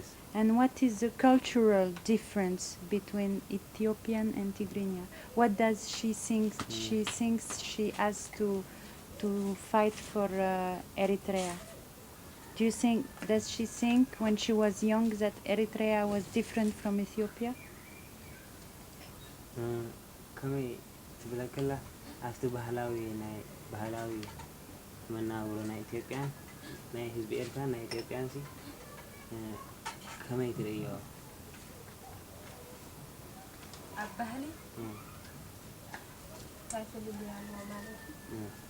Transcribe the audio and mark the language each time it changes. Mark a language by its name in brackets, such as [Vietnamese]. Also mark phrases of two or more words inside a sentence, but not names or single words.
[English] And what is the cultural difference between Ethiopian and Tigrinya? What does she think? She thinks she has to fight for Eritrea. Does she think when she was young that Eritrea was different from Ethiopia? [Tigrinya] ከመይ ትብላ ከላ ኣብቲ ባህላዊ መናብሮ ናይ ኢትዮጵያን ናይ ህዝቢ ኤርትራን ናይ ኢትዮጵያን ሲ ከመይ ትርእዮ? ኣብ ባህሊ እንታይ ፍልይ ኣለዎ ማለት እዩ?